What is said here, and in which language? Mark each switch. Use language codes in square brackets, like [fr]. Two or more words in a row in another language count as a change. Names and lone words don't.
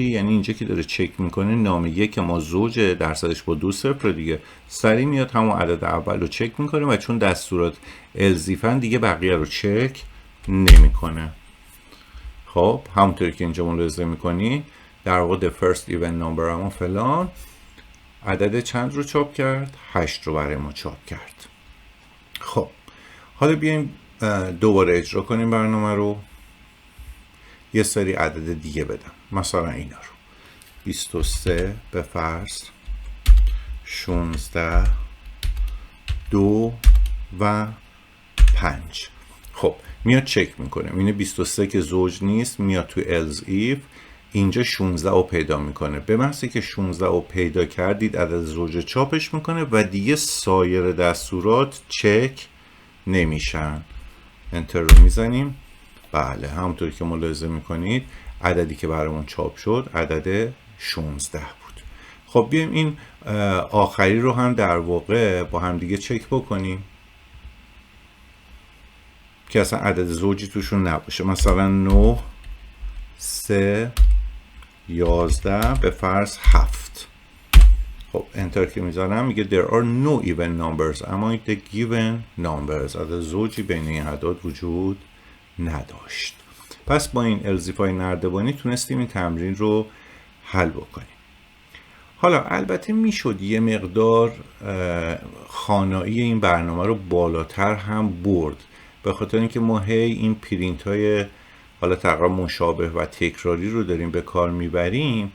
[fa] یعنی اینجا که داره چک میکنه نام 1 ما زوجه، درصدش با 2 صفر دیگه، سریع میاد همون عدد اول رو چک میکنه و چون دستورات الزیفن دیگه بقیه رو چک نمیکنه. خب همونطوری که اینجا ملاحظه میکنی در واقع [en] the first even number [fa] همون فلان عدد چند رو چاپ کرد؟ 8 رو برای ما چاپ کرد. خب حالا بیایم دوباره اجرا کنیم برنامه رو، یه سری عدد دیگه بدم، مثلا اینا رو 23 به فرض 16 2 و 5. خب میاد چک میکنه، اینه 23 که زوج نیست، میاد تو [en] else if [fa] اینجا 16 رو پیدا میکنه. به محضی که 16 رو پیدا کردید عدد زوج چاپش میکنه و دیگه سایر دستورات چک نمیشن. انتر رو میزنیم. بله همونطوری که ملاحظه میکنید عددی که برامون چاپ شد عدد 16 بود. خب بیایم این آخری رو هم در واقع با هم دیگه چک بکنیم که اصلا عدد زوجی توشون نباشه، مثلا 9 3 11 به فرض 7. خب انتر که میذارم میگه [en] there are no even numbers among the given numbers، [fa] عدد زوجی بین این اعداد وجود نداشت. پس با این الزیفای نردبانی تونستیم این تمرین رو حل بکنیم. حالا البته میشد یه مقدار خوانایی این برنامه رو بالاتر هم برد، به خاطر اینکه ما هی این پرینت های حالا تقریبا مشابه و تکراری رو داریم به کار میبریم.